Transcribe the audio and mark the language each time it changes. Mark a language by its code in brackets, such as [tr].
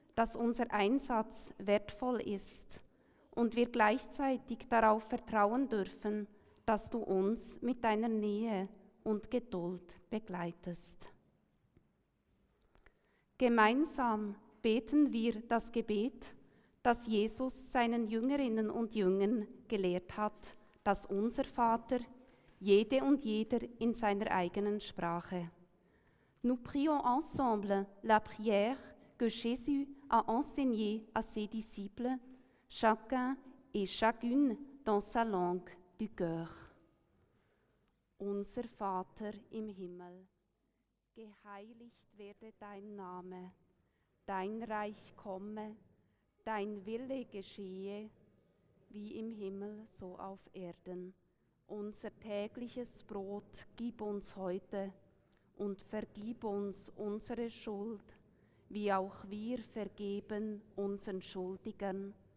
[de] dass unser Einsatz wertvoll ist und wir gleichzeitig darauf vertrauen dürfen, dass du uns mit deiner Nähe und Geduld begleitest. Gemeinsam beten wir das Gebet, das Jesus seinen Jüngerinnen und Jüngern gelehrt hat, das Unser Vater, jede und jeder in seiner eigenen Sprache. [fr] Nous prions ensemble la prière que Jésus a enseignée à ses disciples, chacun et chacune dans sa langue du cœur. [de] Unser Vater im Himmel, geheiligt werde dein Name, dein Reich komme, dein Wille geschehe, wie im Himmel so auf Erden. Unser tägliches Brot gib uns heute und vergib uns unsere Schuld, wie auch wir vergeben unseren Schuldigern.